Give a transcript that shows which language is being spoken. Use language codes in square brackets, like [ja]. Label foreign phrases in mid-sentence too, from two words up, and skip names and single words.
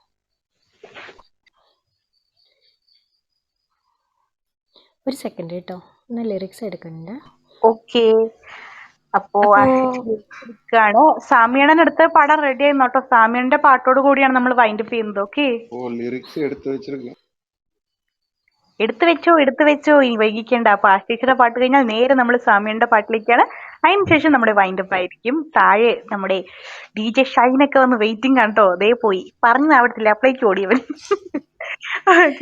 [ml] ഒരു സെക്കൻഡ് കേട്ടോ, ഒന്ന് ലിറിക്സ് എടുക്കുന്നുണ്ട്. ഓക്കെ, അപ്പോ എടുക്കാണ്. സാമിയണ്ണനടുത്ത് പാടാൻ റെഡി ആയിരുന്നു കേട്ടോ. സാമിയണ്ണന്റെ പാട്ടോട് കൂടിയാണ് നമ്മൾ വൈൻഡപ്പ് ചെയ്യുന്നത്. ഓക്കെ, [ta] லிரிக்ஸ் எடுத்து வச்சிருக்கேன். [ml] എടുത്തു വെച്ചോ, ഈ വൈകിക്കേണ്ട. അപ്പൊ ആശേഷിയുടെ പാട്ട് കഴിഞ്ഞാൽ നേരെ നമ്മൾ സാമിയണ്ണന്റെ പാട്ടിലേക്കാണ്. അതിനുശേഷം നമ്മുടെ വൈൻഡപ്പ് ആയിരിക്കും. താഴെ നമ്മുടെ DJ ഷൈനൊക്കെ വന്ന് വെയിറ്റിംഗ് ആണ് കേട്ടോ. അതേ പോയി പറഞ്ഞു ആവത്തില്ല, അപ്ലേക്ക് ഓടിയവൻ. ഓക്കെ,